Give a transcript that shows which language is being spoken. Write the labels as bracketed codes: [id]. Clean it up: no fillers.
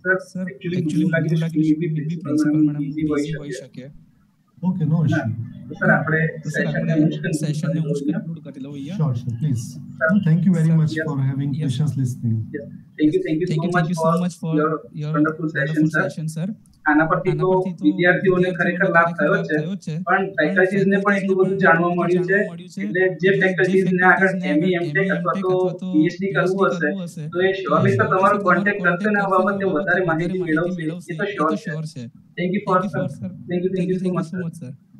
[gu] Sir actually મને લાગી રહ્યું છે કે પ્રિન્સિપલ મેડમ ઈઝી હોઈ શકે. [en] Okay, no issue. [gu] સર આપણે સેશનને કન્ક્લુડ કરી લઉં અહીંયા. [en] Sure, please. Thank you very much for having patience listening. Thank you so much for your wonderful session, sir. [gu] આના પરથી તો વિદ્યાર્થીઓને ખરેખર લાભ થયો છે, પણ ફેકલ્ટીઝને પણ એટલું બધું જાણવા મળ્યું છે. એટલે જે ફેકલ્ટીઝને આગળ ME MTech અથવા તો PhD કરવું હશે તો એ શ્યોરલી તો તમારો કોન્ટેક્ટ કરશે ને આ બાબતે વધારે માહિતી મેળવશે, એ તો શ્યોર છે. [en] Thank you so much, sir.